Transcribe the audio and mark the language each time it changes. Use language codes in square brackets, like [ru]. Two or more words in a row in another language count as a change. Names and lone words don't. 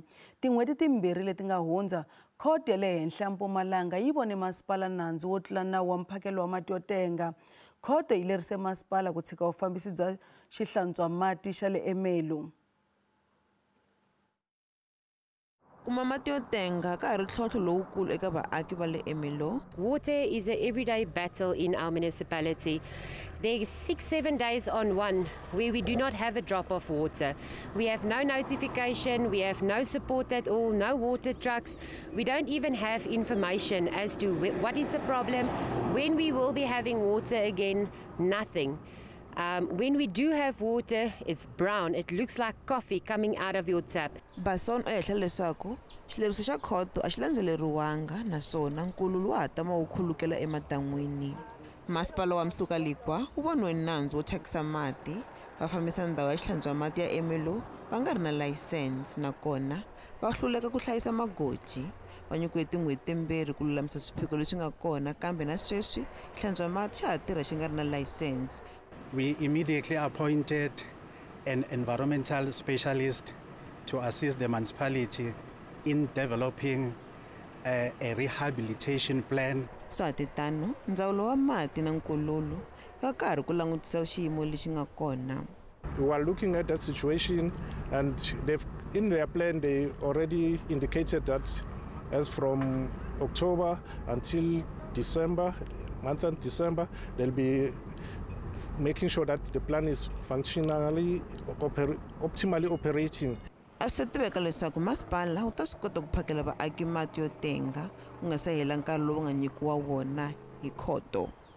[ts] Tin'hweti timbirhi leti nga hundza, khoto ya le henhla ya Mpumalanga yi vone masipala nandzu wo tlula nawu wa mphakelo wa mati yo tenga. Khoto yi lerise masipala ku tshika vufambisi bya xihlantswa mati xa le eMelo. Kuma mati yo tenga ka hari ntlhontlho lowukulu eka vaaki va le eMelo. [en] Water is an everyday battle in our municipality. There's 6-7 days on one where we do not have a drop of water. We have no notification, we have no support at all, no water trucks. We don't even have information as to what is the problem, when we will be having water again, nothing. When we do have water, it's brown. It looks like coffee coming out of your tap. [ts] Bason o ehla leswaku xileriso xa khoto a xi landzeleriwanga naswona nkululo wa ha tama wu khulukela emadan'wini. Masipala wa Msukalwa wu voniwe nandzu wo thyakisa mati. Va fambisa ndhawu ya xihlantswa mati ya eMelo va nga ri na layisense, nakona va hluleka ku hlayisa magoji. Va nyikiwe tin'hweti timbirhi ku lulamisa swiphiqo leswi nga kona, kambe na sweswi xihlantswa mati xa ha tirha xi nga ri na layisense. [en] We immediately appointed an environmental specialist to assist the municipality in developing a rehabilitation plan. [ts] Swatitano, ndzawulo wa mati na nkululo ya karhi ku langutisa xiyimo lexi nga kona. [en] We are looking at that situation, and in their plan they already indicated that as from October until December, month of December, they'll be making sure that the plan is functionally, optimally operating. [ts] A swi tiveka leswaku masipala wu ta swi kota ku phakela vaaki mati yo tenga ku nga se hela nkarhi lowu nga nyikiwa wona hi khoto.